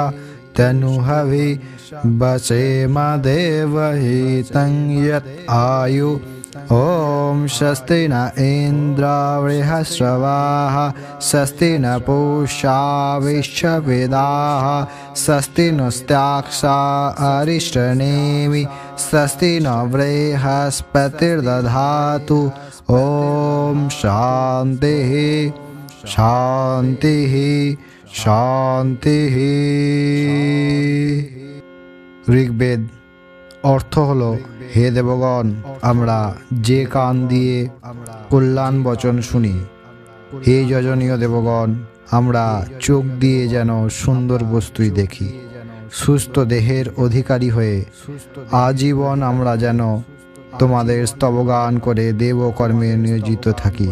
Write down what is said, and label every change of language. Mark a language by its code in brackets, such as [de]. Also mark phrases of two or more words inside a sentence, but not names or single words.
[sa] तनुहवि वसेम देवहितं यत् आयु ॐ स्वस्ति न इन्द्रो बृहस्पतिः स्वस्ति न पूषा विश्ववेदाः स्वस्ति नस्तार्क्ष्यो अरिष्टनेमिः स्वस्ति न बृहस्पतिर्दधातु ॐ शान्तिः शान्तिः शान्तिः। [bn] ঋগ্বেদ অর্থ হলো, হে দেবগণ, আমরা যে কান দিয়ে কল্যাণ বচন শুনি, হে যজনীয় দেবগণ, আমরা চোখ দিয়ে যেন সুন্দর বস্তুই দেখি, সুস্থ দেহের অধিকারী হয়ে আজীবন আমরা যেন তোমাদের স্তবগান করে দেবকর্মে নিয়োজিত থাকি।